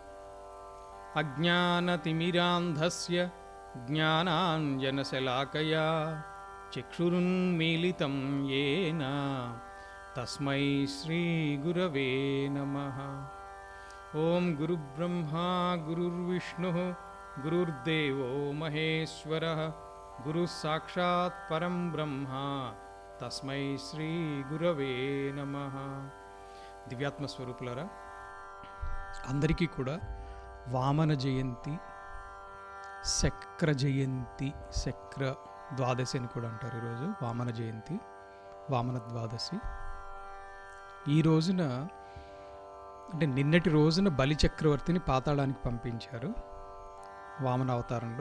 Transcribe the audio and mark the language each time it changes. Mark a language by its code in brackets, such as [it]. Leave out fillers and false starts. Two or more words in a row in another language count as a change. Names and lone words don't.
[sa] अज्ञानतिमिरान्धस्य ज्ञानाञ्जनशलाकया चक्षुरुन्मीलितं येन तस्मै श्रीगुरवे नमः। ओं गुरुब्रह्मा गुरुर्विष्णुः गुरुर्देवो महेश्वरः गुरुस्साक्षात् परं ब्रह्म तस्मै श्रीगुरवे नमः। [te] దివ్యాత్మ స్వరూపులారా, అందరికీ కూడా వామన జయంతి, శక్ర జయంతి, శక్ర ద్వాదశి అని కూడా అంటారు. ఈరోజు వామన జయంతి, వామన ద్వాదశి. ఈ రోజున అంటే నిన్నటి రోజున బలి చక్రవర్తిని పాతాళానికి పంపించారు వామన అవతారంలో.